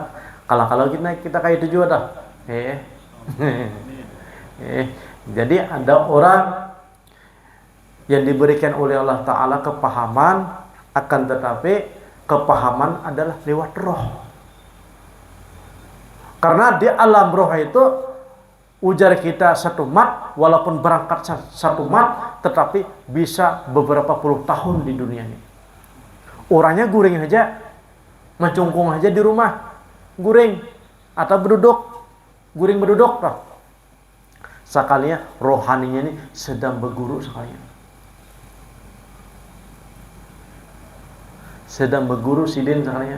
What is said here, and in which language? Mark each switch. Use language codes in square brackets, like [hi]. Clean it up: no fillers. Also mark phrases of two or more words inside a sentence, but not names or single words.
[id] Kalau kita kayak itu juga dah. Jadi ada orang yang diberikan oleh Allah Ta'ala kepahaman, akan tetapi kepahaman adalah lewat roh. Karena di alam roh itu ujar kita satu mat, walaupun berangkat satu mat, tetapi bisa beberapa puluh tahun di dunia ini. Orangnya guring aja, mencungkung aja di rumah, guring atau guring berduduk. Sekalinya rohaninya ini sedang berguru sekalinya. Sedang berguru sidin sekalinya.